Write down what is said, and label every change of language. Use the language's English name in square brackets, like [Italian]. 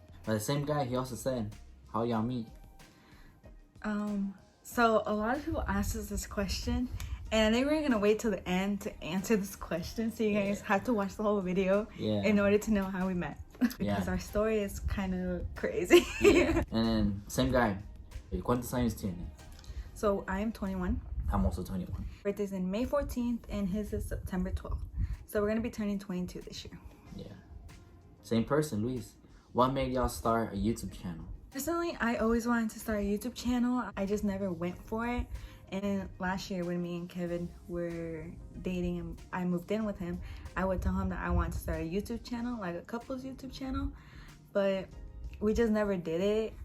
[English] But the same guy, he also said, "How y'all meet?" So a lot of people asked us this question, and they were gonna wait till the end to answer this question, so you guys had to watch the whole video in order to know how we met. Because our story is kind of crazy. And then same guy, [Spanish] ¿cuántos años tiene? [English] So I am 21. I'm also 21. Birthday's in May 14th, and his is September 12th. So we're gonna be turning 22 this year. Yeah. Same person, Luis. What made y'all start a YouTube channel? Personally, I always wanted to start a YouTube channel. I just never went for it. And last year when me and Kevin were dating and I moved in with him, I would tell him that I wanted to start a YouTube channel, like a couple's YouTube channel, but we just never did it.